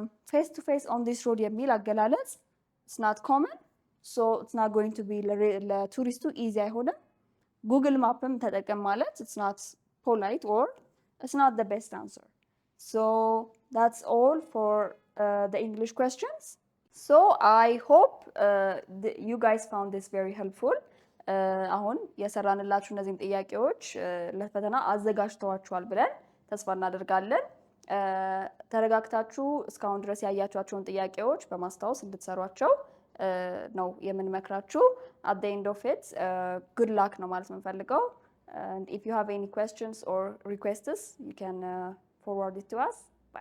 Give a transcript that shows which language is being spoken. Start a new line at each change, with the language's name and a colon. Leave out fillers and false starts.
English: Face to face on this road
Amharic: የሚል አገላለጽ
English: it's not common so it's not going to be
Amharic: ለቱሪስቱ
English: easy
Amharic: አይሆንም Google ማፕም ተጠቀም ማለት
English: it's not polite or it's not the best answer So that's all for the English questions. So I hope you guys found this very helpful.
Amharic: አሁን የሰራንላችሁ እነዚህን ጥያቄዎች ለፈተና አዘጋጅተዋችኋል ብለን ተስፋ እናደርጋለን። ተረጋግታችሁ እስካሁን ድረስ ያያችኋቸውን ጥያቄዎች በማስታወስ እንድትሰሯቸው ነው የምንመክራችሁ።
English: at the end of it good luck
Amharic: ነው ማለት የምንፈልገው.
English: And if you have any questions or requests, you can forward it to us.